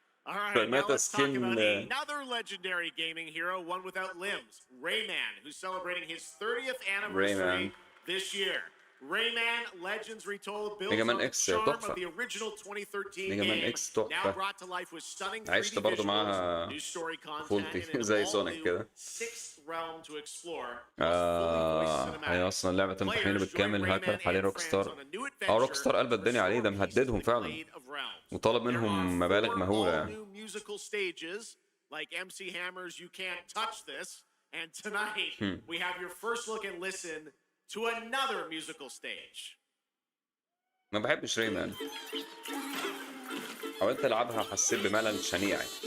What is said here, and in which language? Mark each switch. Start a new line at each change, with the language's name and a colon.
English: All right, now let's talk about another legendary gaming hero, one without limbs, Rayman, who's celebrating his 30th anniversary this year. Rayman Legends Retold builds on the charm of the original 2013 game, now brought to life with stunning 3D visuals, new story content, and an all-new sixth realm to explore.
Arabic: هي اصلا لعبه تمتحن بالكامل هاكر حاليا روك ستار. روك ستار قلب الدنيا عليه، ده مهددهم فعلا وطالب منهم مبالغ مهوله يعني.
English: musical stages like MC Hammer's You Can't Touch This, and tonight we have your first look and listen to another musical stage.
Arabic: ما بحبش ريمان، حاولت العبها حسيت بملل شنيع.